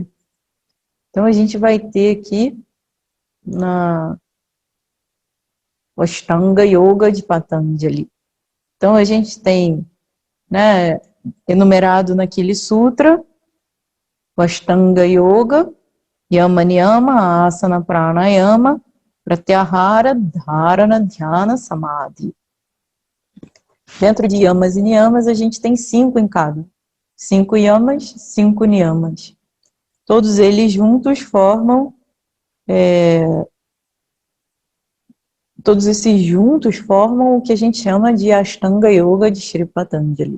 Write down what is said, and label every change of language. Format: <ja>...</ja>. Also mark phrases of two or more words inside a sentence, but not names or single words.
<pt>Então, a gente vai ter aqui o Ashtanga Yoga de Patanjali. Então, a gente tem enumerado naquele sutra o Ashtanga Yoga,</pt> <sa>यम नियम आसन प्राणायाम प्रत्याहार धारणा ध्यान समाधि.</sa> <pt>Dentro de yamas e niyamas, a gente tem 5 em cada. 5 yamas, 5 niyamas. Todos eles juntos formam todos esses juntos formam o que a gente chama de Ashtanga Yoga de Shri Patanjali.</pt>